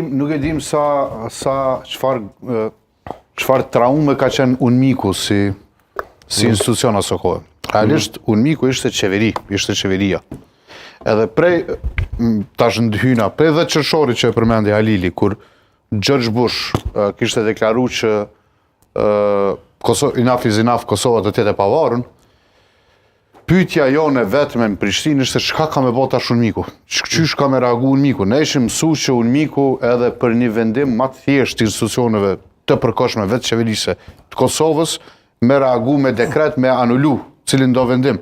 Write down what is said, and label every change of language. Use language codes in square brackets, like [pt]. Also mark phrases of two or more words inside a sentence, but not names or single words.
[sq] Nuk e dim sa çfarë traume ka qenë UNMIK-u si institucion aso kohë. Realisht UNMIK-u ishte qeveria. Edhe prej tash ndhyna prej dhe qershorit që e përmendi Halili, kur George Bush kishte deklaruar që [en] enough is enough, [sq] Kosova do të jetë e pavarur. Pyetja jone vetëm në Prishtinë ishte çka ka me bota tash UNMIK-u. Çysh ka me reaguar UNMIK-u? Ne ishim mësuar që UNMIK-u edhe për një vendim më të thjeshtë institucioneve të përkohshme vetë qeverisë të Kosovës me reagu me dekret me anulu cilin do vendim.